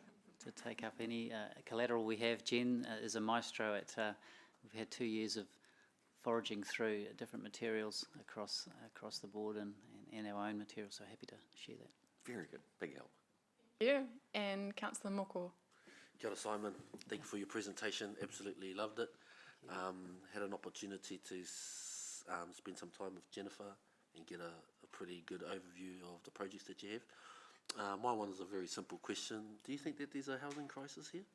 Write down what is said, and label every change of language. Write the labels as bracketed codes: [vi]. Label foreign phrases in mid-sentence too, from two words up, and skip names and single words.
[en] to take up any collateral we have. Jen is a maestro at, we've had 2 years of foraging through different materials across the board and our own materials, so happy to share that. Very good. Big help. Thank you. And Councillor Moko. [mi] Kia ora, Simon. [en] Thank you for your presentation. Absolutely loved it. Had an opportunity to spend some time with Jennifer and get a pretty good overview of the projects that you have. My one is a very simple question. Do you think that there's a housing crisis here?